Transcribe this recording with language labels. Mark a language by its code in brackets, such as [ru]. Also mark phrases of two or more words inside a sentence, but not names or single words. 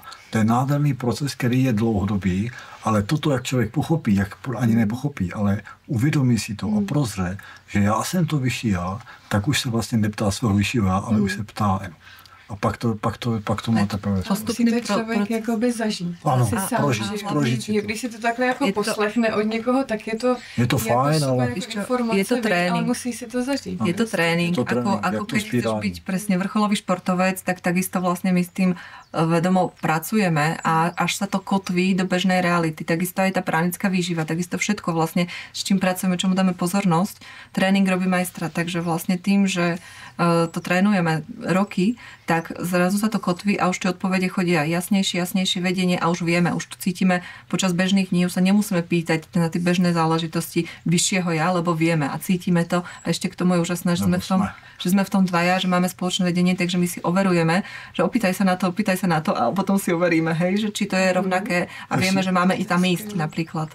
[cs] To je nádherný proces, který je dlouhodobý, ale toto, jak člověk pochopí, jak ani nepochopí, ale uvědomí si to a prozře, že já jsem to vyšší já, tak už se vlastně neptá svého vyššího já, ale už se ptá. A pak to má teprve. Musí to člověk jakoby zažít. Ano, prožít si to. Když si to takhle jako poslechne od někoho, tak je to fajn, ale je to trénink. Ale musí si to zažít. [sk] Je to tréning. Ako keď chceš byť presne vrcholový športovec, tak takisto vlastne my s tým vedomo pracujeme a až sa to kotví do bežnej reality. Takisto aj tá pránická výživa, takisto všetko vlastne, s čím pracujeme, čomu dáme pozornosť. Tréning robí majstra, takže vlastne tým, že to trénujeme roky, tak zrazu sa to kotví a už tie odpovede chodia jasnejšie vedenie a už vieme, už to cítime počas bežných dní, už sa nemusíme pýtať na tie bežné záležitosti vyššieho ja, lebo vieme a cítime to a ešte k tomu je úžasné, že sme v tom dvaja, že máme spoločné vedenie, takže my si overujeme, že opýtaj sa na to a potom si overíme, hej, že či to je rovnaké a vieme, že máme i tam ísť napríklad.